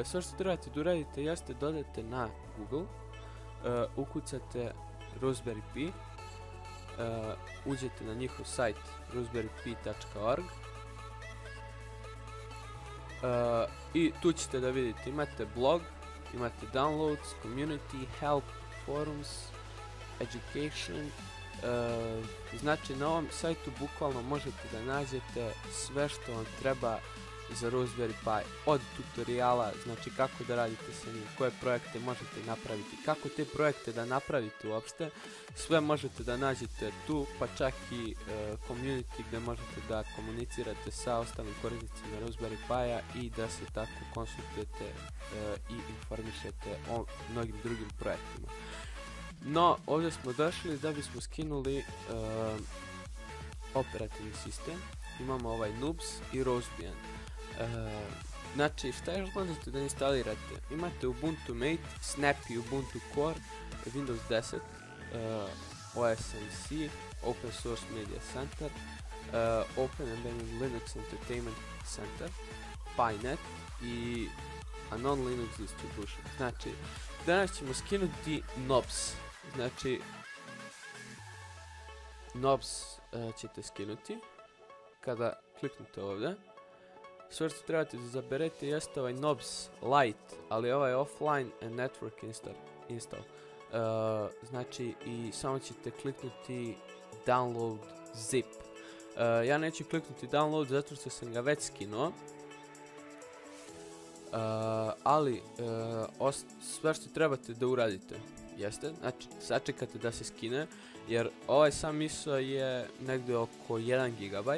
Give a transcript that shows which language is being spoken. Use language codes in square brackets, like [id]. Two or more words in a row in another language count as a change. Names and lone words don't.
[bs] Sve što trebate da uradite jeste dodate na Google, ukucate Raspberry Pi, uđete na njihov sajt raspberrypi.org i tu ćete da vidite, imate blog, imate [en] downloads, community, help, forums, education. [bs] Znači na ovom sajtu bukvalno možete da nađete sve što vam treba za Raspberry Pi, od tutoriala, znači kako da radite sa njim, koje projekte možete napraviti, kako te projekte da napravite uopšte, sve možete da nađete tu, pa čak i community gdje možete da komunicirate sa ostalim korisnicima Raspberry Pi-a i da se tako konsultujete i informišete o mnogim drugim projektima. No, ovdje smo došli da bismo skinuli operativni sistem. Imamo ovaj Nubes i Raspbian. Znači, šta još možete da instalirate? Imate Ubuntu Mate, Snappy Ubuntu Core, Windows 10, OSMC, Open Source Media Center, Open Embedded Linux Entertainment Center, PyNet i [en] a non-Linux distribution. [bs] Znači, danas ćemo skinuti Nobs. Znači, Nobs ćete skinuti kada kliknete ovdje. Sve što trebate da zaberete jeste ovaj Nobs Lite, ali ovaj [en] offline and network install. [bs] Znači, i samo ćete kliknuti [en] download zip. [bs] Ja neću kliknuti download zato što sam ga već skinuo. Ali sve što trebate da uradite jeste, znači sačekate da se skine, jer ovaj sam ISO je negdje oko 1 GB.